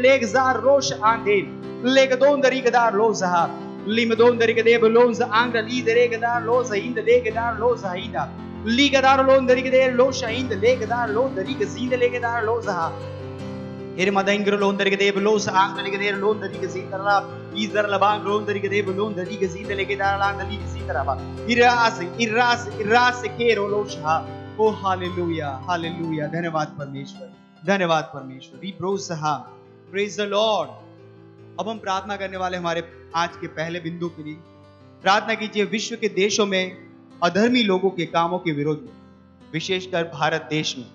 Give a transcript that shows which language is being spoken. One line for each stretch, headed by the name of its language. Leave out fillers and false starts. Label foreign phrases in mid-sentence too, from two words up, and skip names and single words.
Hindi: लेगजार रोश आंदे लेग दोंदरी गदार लोजहा लिम दोंदरी के दे ब्लोज आंग लीद रेगदार लो जहीद लेगदार लो जहीदा लीगदार लोंदरी के दे लो शहीद लेगदार लो दरी के जीद लेगदार लो जहा एर मदंगर लोंदरी के दे ब्लोज आंग लेगदेर लोंदरी के जीदरा इजर लबांग लोंदरी के दे लोंदरी के जीद लेगदार ला दरी के जीदरा इरास के रोलोशहा। ओ हालेलुया, हालेलुया। धन्यवाद परमेश्वर, धन्यवाद परमेश्वर। रिब्रोसहा,
English: praise the Lord.
Hindi: अब हम प्रार्थना करने वाले हमारे आज के पहले बिंदु के लिए प्रार्थना कीजिए विश्व के देशों में अधर्मी लोगों के कामों के विरोध में, विशेषकर भारत देश में।